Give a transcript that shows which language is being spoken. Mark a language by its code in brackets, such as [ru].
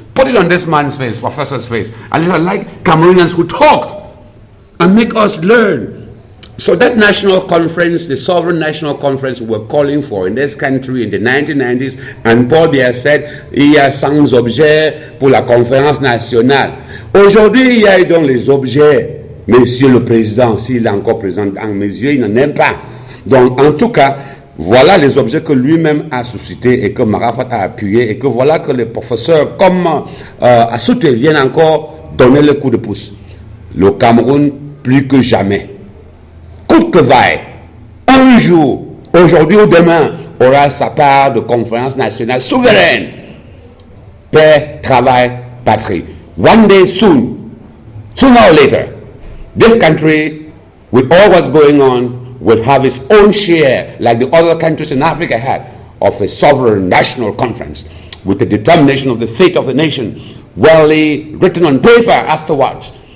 [en] Put it on this man's face, professor's face, and I like Cameroonians who talk and make us learn. So that national conference, the Sovereign National Conference we were calling for in this country in the 1990s, and Paul Biya said, [fr] il y a 100 objets pour la conférence nationale. Aujourd'hui, il y a donc les objets. Monsieur le Président, s'il est encore présent dans mes yeux, il n'en aime pas. Donc, en tout cas, voilà les objets que lui-même a suscités et que Marafat a appuyé, et que voilà que les professeurs comme Assoute viennent encore donner le coup de pouce. Le Cameroun, plus que jamais, coûte que vaille, un jour, aujourd'hui ou demain, aura sa part de conférence nationale souveraine. Paix, travail, patrie. [en] One day soon, sooner or later, this country, with all what's going on, will have its own share, like the other countries in Africa had, of a sovereign national conference, with the determination of the fate of the nation, well written on paper afterwards.